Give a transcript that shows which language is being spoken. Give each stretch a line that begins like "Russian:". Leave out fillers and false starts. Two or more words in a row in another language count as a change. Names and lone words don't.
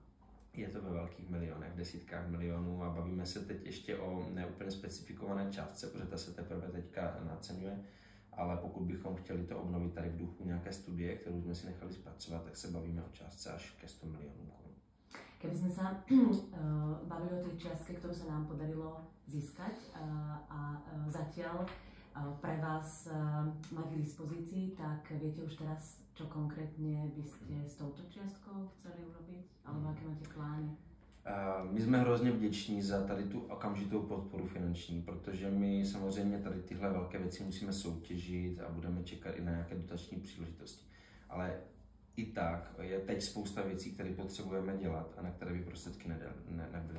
Czech: Je to ve velkých milionech, desítkách milionů a bavíme se teď ještě o neúplně specifikované částce, protože ta se teprve teďka naceňuje, ale pokud bychom chtěli to obnovit tady v duchu nějaké studie, kterou jsme si nechali zpracovat, tak se bavíme o částce až ke 100 milionů korun.
Slovak: Keby sme sa bavili o tej čiastke, ktorú sa nám podarilo získať a zatiaľ pre vás mať k dispozícii, tak viete už teraz, čo konkrétne by ste s touto čiastkou chceli urobiť? Alebo aké máte plány?
Czech: My jsme hrozně vděční za tady tu okamžitou podporu finanční, protože my samozřejmě tady tyhle velké věci musíme soutěžit a budeme čekat i na nějaké dotační příležitosti. Ale i tak je teď spousta věcí, které potřebujeme dělat a na které by prostředky nebyly.